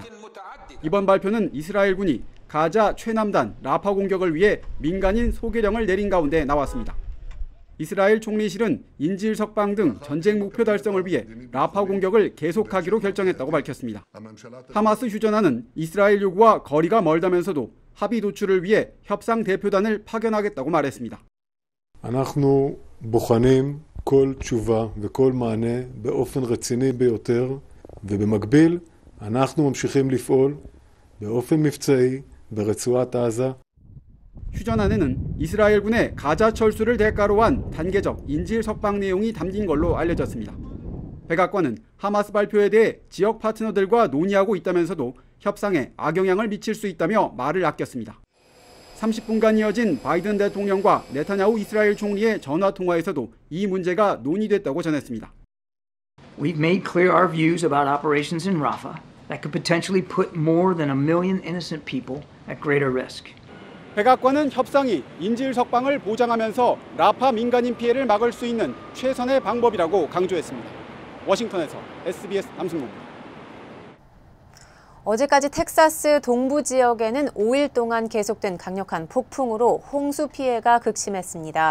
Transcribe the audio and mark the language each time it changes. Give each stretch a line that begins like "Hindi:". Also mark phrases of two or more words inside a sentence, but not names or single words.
Korean: 이번 발표는 이스라엘군이 가자 최남단 라파 공격을 위해 민간인 소개령을 내린 가운데 나왔습니다. 이스라엘 총리실은 인질 석방 등 전쟁 목표 달성을 위해 라파 공격을 계속하기로 결정했다고 밝혔습니다. 하마스 휴전안은 이스라엘 요구와 거리가 멀다면서도 합의 도출을 위해 협상 대표단을 파견하겠다고 말했습니다.
Hebrew: אנחנו בוחנים כל תשובה וכל מענה באופן רציני ביותר, ובמקביל אנחנו ממשיכים לפעול באופן מבצעי ברצועת עזה.
Korean: 휴전안에는 이스라엘군의 가자 철수를 대가로 한 단계적 인질 석방 내용이 담긴 걸로 알려졌습니다. 백악관은 하마스 발표에 대해 지역 파트너들과 논의하고 있다면서도 협상에 악영향을 미칠 수 있다며 말을 아꼈습니다. 30분간 이어진 바이든 대통령과 네타냐후 이스라엘 총리의 전화 통화에서도 이 문제가 논의됐다고 전했습니다.
English: We've made clear our views about operations in Rafah that could potentially put more than 1 million innocent people at greater risk.
Korean: 백악관은 협상이 인질 석방을 보장하면서 라파 민간인 피해를 막을 수 있는 최선의 방법이라고 강조했습니다. 워싱턴에서 SBS 남승모입니다. 어제까지 텍사스 동부 지역에는 5일 동안 계속된 강력한 폭풍으로 홍수 피해가 극심했습니다.